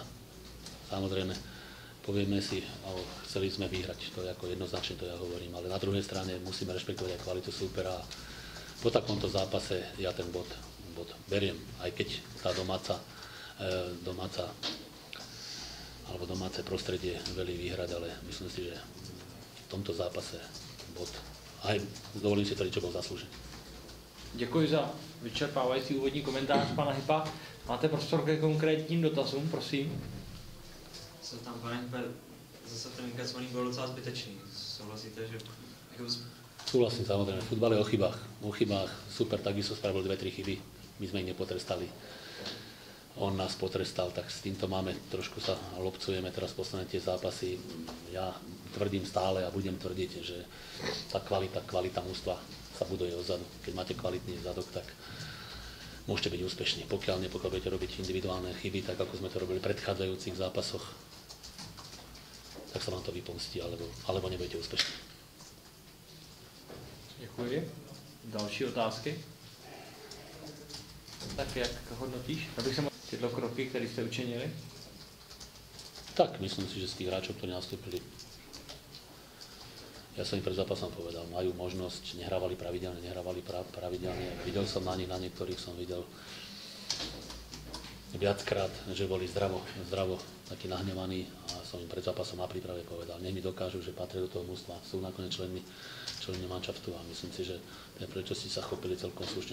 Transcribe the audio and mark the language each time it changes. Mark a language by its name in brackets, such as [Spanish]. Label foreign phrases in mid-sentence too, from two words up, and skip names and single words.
[Slovak] Samozrejme, povieme si, chceli sme vyhrať, to je ako jednoznačne, to ja hovorím, ale na druhej strane musíme rešpektovať aj kvalitu súpera a po takomto zápase ja ten bod beriem, aj keď tá domáce prostredie velí výhrať, ale myslím si, že v tomto zápase bod, aj dovolím si tvrdiť, čo bol zaslúžený. [Czech] Děkuji za vyčerpávající úvodní komentář pana Hypa. Máte prostor ke konkrétním dotazům, prosím. Co tam, pane Hype, zase ten inkasovaný byl docela zbytečný. Souhlasíte, že... [Slovak] Súhlasím, samozrejme. Futbal je o chybách. Super, takisto spravil 2-3 chyby. My sme ich nepotrestali. On nás potrestal, tak s týmto máme, trošku sa lobcujeme teraz posledné tie zápasy. Ja tvrdím stále a budem tvrdiť, že tá kvalita mužstva sa buduje odzadu. Keď máte kvalitný zadok, tak môžete byť úspešní. Pokiaľ budete robiť individuálne chyby, tak ako sme to robili v predchádzajúcich zápasoch, tak sa vám to vypomstí, alebo nebudete úspešní. [Czech] Děkuji. Další otázky? Tak jak hodnotíš? Abych se tyto kroky, které jste učinili? [Slovak] Tak, myslím si, že z tých hráčov, ktorí nastúpili, ja som im pred zápasom povedal, majú možnosť, nehrávali pravidelne. Videl som na niektorých som videl viackrát, že boli zdravo takí nahnevaní a som im pred zápasom na príprave povedal, nech mi dokážu, že patria do toho mužstva, sú nakoniec členmi manšaftu a myslím si, že tie príležitosti sa chopili celkom slušne.